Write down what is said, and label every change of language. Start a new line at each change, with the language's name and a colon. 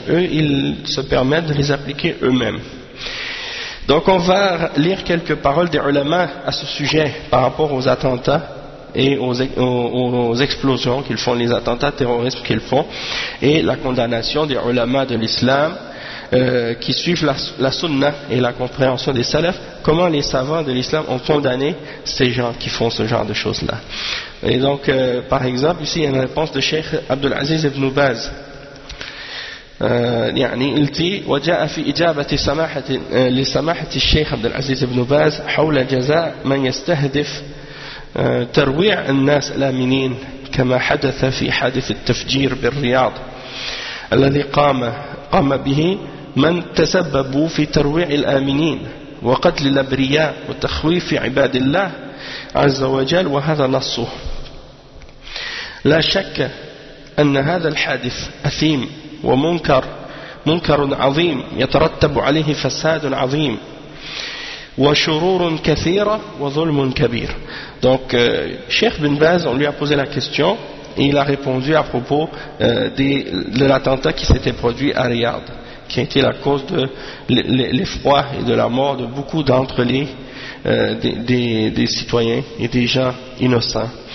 French: Eux, ils se permettent de les appliquer eux-mêmes. Donc on va lire quelques paroles des ulama à ce sujet par rapport aux attentats et aux explosions qu'ils font, les attentats terroristes qu'ils font, et la condamnation des ulama de l'islam qui suivent la sunna et la compréhension des salafs, comment les savants de l'islam ont condamné ces gens qui font ce genre de choses-là. Et donc, par exemple, ici, il y a une réponse de Cheikh Abdelaziz ibn Baz. Il dit,
Arabic: « وجاء في إجابة لسماحة الشيخ عبد العزيز بن باز حول جزاء من يستهدف ترويع الناس الآمنين كما حدث في حادث التفجير بالرياض الذي قام به من تسببوا في ترويع الآمنين وقتل الأبرياء وتخويف عباد الله عز وجل وهذا نصه لا شك أن هذا الحادث أثيم ومنكر منكر عظيم يترتب عليه فساد عظيم وشرور كثيرة وظلم كبير.
French: Donc Cheikh Ibn Baz, on lui a posé la question et il a répondu à propos de l'attentat qui s'était produit à Riyad, qui a été la cause de l'effroi et de la mort de beaucoup d'entre les des citoyens et des gens innocents.